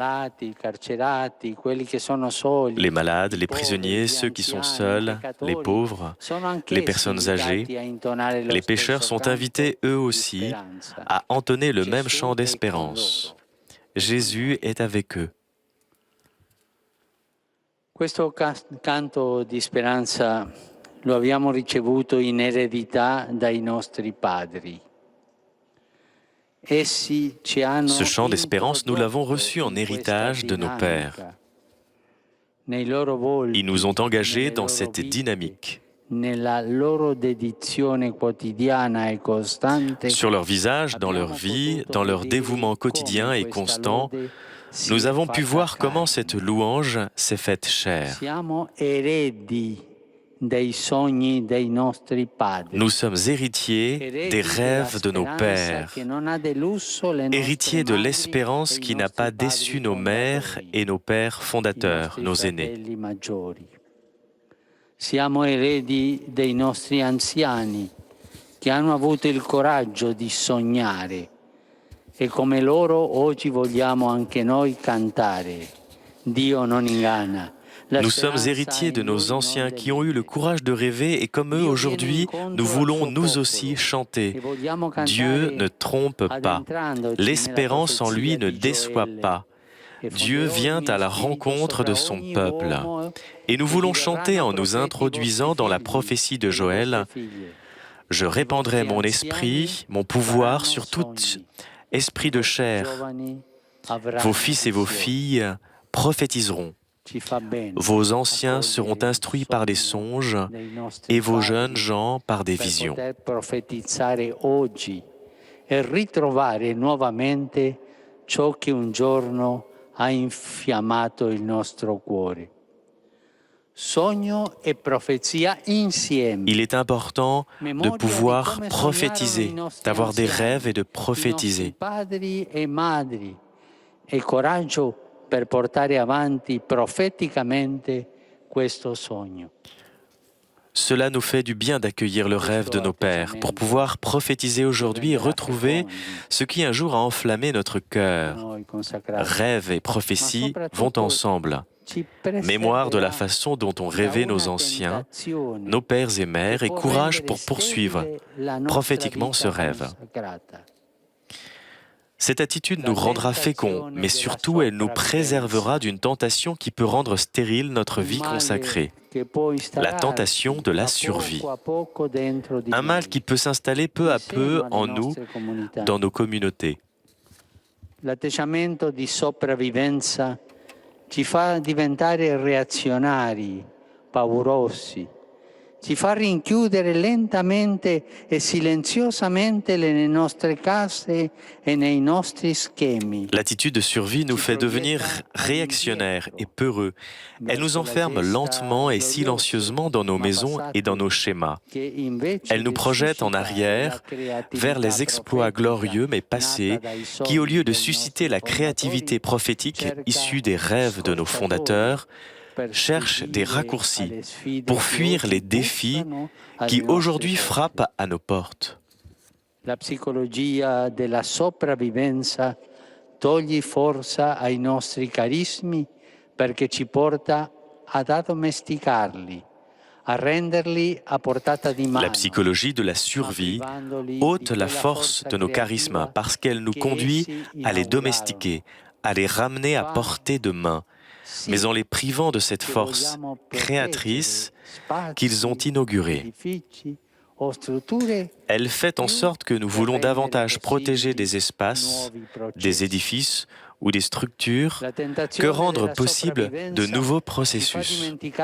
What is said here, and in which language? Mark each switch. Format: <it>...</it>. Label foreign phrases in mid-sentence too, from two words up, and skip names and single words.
<fr>Les malades, les prisonniers, ceux qui sont seuls, les pauvres, les personnes âgées, les pécheurs sont invités eux aussi à entonner le même chant d'espérance. Jésus est avec eux.</fr> <it>Questo canto di speranza lo abbiamo ricevuto in eredità dai nostri padri.</it> <fr>Ce chant d'espérance, nous l'avons reçu en héritage de nos pères. Ils nous ont engagés dans cette dynamique. Sur leur visage, dans leur vie, dans leur dévouement quotidien et constant, nous avons pu voir comment cette louange s'est faite chair. Nous sommes héritiers des rêves de nos pères, héritiers de l'espérance qui n'a pas déçu nos mères et nos pères fondateurs, nos aînés.</fr> <it>Siamo eredi dei nostri anziani che hanno avuto il coraggio di sognare e come loro oggi vogliamo anche noi cantare. Dio non inganna.</it> <fr>Nous sommes héritiers de nos anciens qui ont eu le courage de rêver et comme eux aujourd'hui, nous voulons nous aussi chanter. Dieu ne trompe pas. L'espérance en lui ne déçoit pas. Dieu vient à la rencontre de son peuple. Et nous voulons chanter en nous introduisant dans la prophétie de Joël. Je répandrai mon esprit, mon pouvoir sur tout esprit de chair. Vos fils et vos filles prophétiseront. Vos anciens seront instruits par des songes et vos jeunes gens par des visions.</fr> <it>Ha infiammato il nostro cuore. Sogno e profezia insieme.</it> <fr>Il est important de pouvoir prophétiser, d'avoir des rêves et de prophétiser.</fr> <it>Padri e madri e coraggio per portare avanti profeticamente questo sogno.</it> <fr>Cela nous fait du bien d'accueillir le rêve de nos pères pour pouvoir prophétiser aujourd'hui et retrouver ce qui un jour a enflammé notre cœur. Rêve et prophétie vont ensemble. Mémoire de la façon dont ont rêvé nos anciens, nos pères et mères et courage pour poursuivre prophétiquement ce rêve. Cette attitude nous rendra féconds, mais surtout elle nous préservera d'une tentation qui peut rendre stérile notre vie consacrée. La tentation de la survie. Un mal qui peut s'installer peu à peu en nous, dans nos communautés.</fr> <it>L'atteggiamento di sopravvivenza ci fa diventare reazionari, paurosi. Ci fa rinchiudere lentamente e silenziosamente nelle nostre case e nei nostri schemi.</it> <fr>L'attitude de survie nous fait devenir réactionnaires et peureux. Elle nous enferme lentement et silencieusement dans nos maisons et dans nos schémas. Elle nous projette en arrière vers les exploits glorieux mais passés qui, au lieu de susciter la créativité prophétique issue des rêves de nos fondateurs, cherchent des raccourcis pour fuir les défis qui aujourd'hui frappent à nos portes.</fr> <it>La psicologia della sopravvivenza toglie forza ai nostri carismi perché ci porta ad addomesticarli, a renderli a portata di mano.</it> <fr>La psychologie de la survie ôte la force de nos charismes parce qu'elle nous conduit à les domestiquer, à les ramener à portée de main, mais en les privant de cette force créatrice qu'ils ont inaugurée. Elle fait en sorte que nous voulons davantage protéger des espaces, des édifices ou des structures que rendre possible de nouveaux processus.</fr>